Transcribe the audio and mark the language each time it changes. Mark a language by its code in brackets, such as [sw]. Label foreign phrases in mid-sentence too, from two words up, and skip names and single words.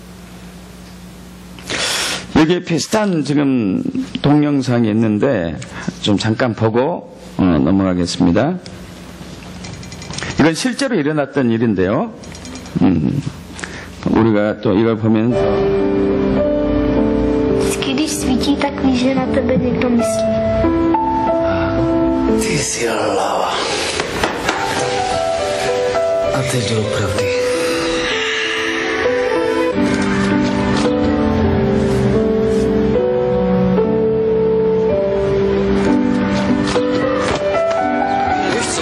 [ko] 여기에 비슷한 지금 동영상이 있는데 좀 잠깐 보고 넘어가겠습니다. 이건 실제로 일어났던 일인데요. 우리가 또 이걸 보면 [cs] Když svítí, tak víš, že na tebe někdo myslí. Ty jsi hlava. A teď doopravdy. Víš co?